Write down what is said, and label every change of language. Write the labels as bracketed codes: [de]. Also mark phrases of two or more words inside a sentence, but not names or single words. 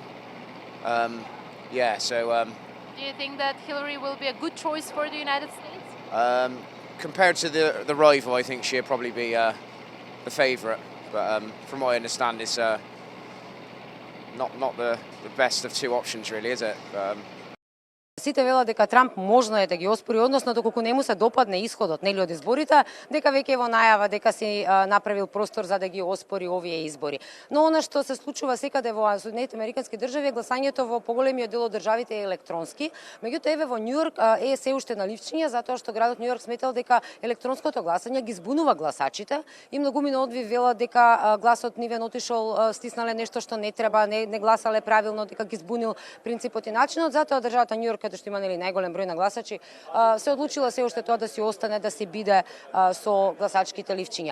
[en] Do you think that Hillary will be a good choice for the United States? Compared to the rival, I think she'll probably be the favourite. But from what I understand, it's not the best of two options, really, is it? [mk] Сите велат дека Трамп можно е да ги оспори, односно доколку не му се допадне исходот нели од изборите, дека веќе во најава дека си направил простор за да ги оспори овие избори. Но она што се случува секаде во Соединетите Американски држави, гласањето во поголемиот дел од државите е електронски, меѓутоа еве во Њујорк е се уште на ливчиња затоа што градот Њујорк сметал дека електронското гласање ги збунува гласачите и многумина од нив велат дека гласот нивен отишол, стиснале нешто што не треба, не гласале правилно, дека ги збунил принципот и начинот, затоа државата Њујорк каде што има најголем број на гласачи, се одлучила се уште тоа да си остане, да си биде со гласачките ливчиња.